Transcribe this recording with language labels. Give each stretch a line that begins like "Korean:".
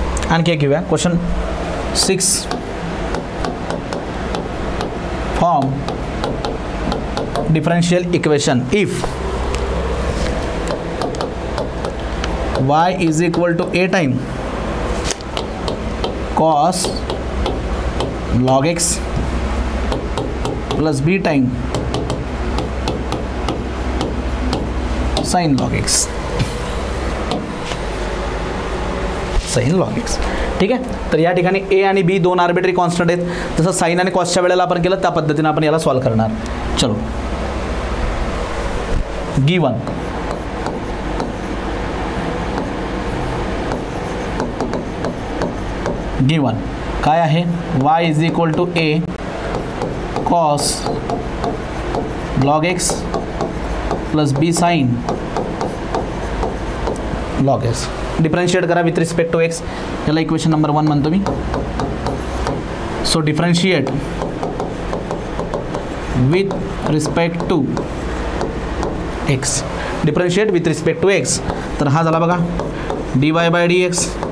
Marathi: आणखी एक घेऊया.
English: Question 6 form differential equation if y is equal to a time cos log x plus b time sin log x.
Marathi: Sign log x. ठीक आहे. तर या ठिकाणी ए आणि बी दोन आर्बिट्ररी कॉन्स्टंट आहेत. तसं साइन आणि कॉसच्या वेळेला आपण केलं त्या पद्धतीने आपण याला सॉल्व करणार.
English: चलो गिवन
Marathi: काय आहे
English: y is equal to a cos log x प्लस b sin log x. Differentiate
Marathi: करा
English: With respect to x.
Marathi: याला इक्वेशन नंबर 1 म्हणतो मी.
English: So differentiate with respect to x. Differentiate with respect to x.
Marathi: तर हा झाला बघा
English: dy/dx